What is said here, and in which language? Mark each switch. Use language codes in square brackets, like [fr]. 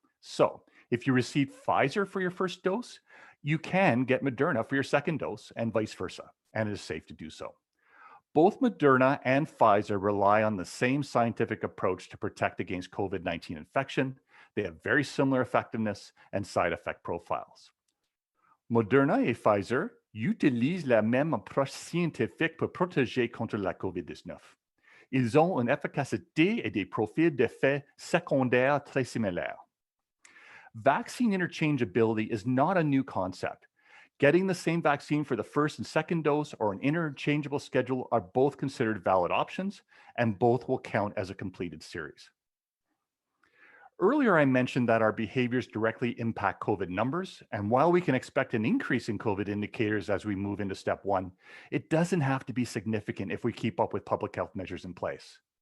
[en] So, if you received Pfizer for your first dose, you can get Moderna for your second dose and vice versa, and it is safe to do so. Both Moderna and Pfizer rely on the same scientific approach to protect against COVID-19 infection. They have very similar effectiveness and side effect profiles. [fr] Moderna et Pfizer utilisent la même approche scientifique pour protéger contre la COVID-19. Ils ont une efficacité et des profils d'effets secondaires très similaires. [en] Vaccine interchangeability is not a new concept. Getting the same vaccine for the first and second dose or an interchangeable schedule are both considered valid options, and both will count as a completed series. Earlier, I mentioned that our behaviors directly impact COVID numbers, and while we can expect an increase in COVID indicators as we move into step one, it doesn't have to be significant if we keep up with public health measures in place.